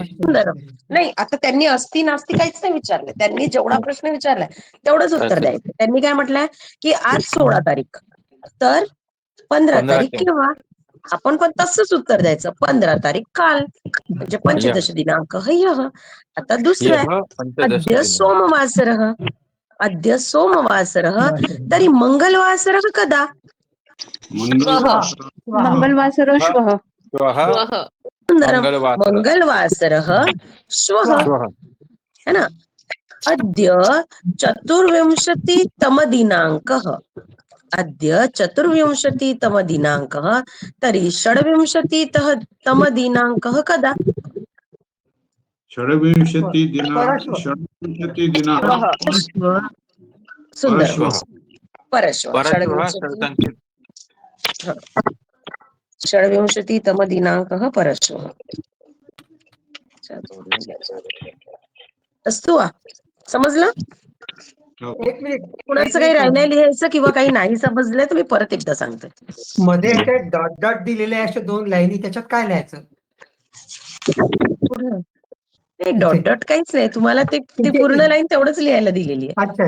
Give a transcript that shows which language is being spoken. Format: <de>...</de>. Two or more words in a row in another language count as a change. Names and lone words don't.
<mr>नाही, आता त्यांनी असती नास्ती काहीच नाही विचारलं, त्यांनी जेवढा प्रश्न विचारलाय तेवढंच उत्तर द्यायचं. त्यांनी काय म्हटलंय की आज 16 तारीख तर 15 तारीख केव्हा, आपण पण तसंच उत्तर द्यायचं 15 तारीख काल म्हणजे</mr> <sa>पंचदश दिनांक यह.</sa> <mr>आता दुसरं आहे</mr> <sa>अद्य सोमवासरः. अद्य सोमवासरः तरी मंगलवासरः कदा, मंगलवासरः श्वः. मंगलवासरः श्वः</sa> <hi>है ना.</hi> <sa>अद्य चतुर्विंशतितम दिनांकः. अद्य चतुर्विंशतितम दिनांकः तर्हि षड्विंशतितम दिनांकः कदा, सुंदर परश्वः. षड्विंशतितम दिनांकः परश्वः. अस्तु वा,</sa> <mr>समजलं. एक मिनिट, कुणाचं काही राहिलंय लिहायचं किंवा काही नाही समजलंय तर मी परत एकदा सांगते. मध्ये ते</mr> <en>dot dot</en> <mr>दिलेले आहे अशा 2 लाईनी, त्याच्यात काय लिहायचं. नाही,</mr> <en>dot dot</en> <mr>काहीच नाही, तुम्हाला ते पूर्ण लाईन तेवढंच लिहायला दिलेली आहे.</mr>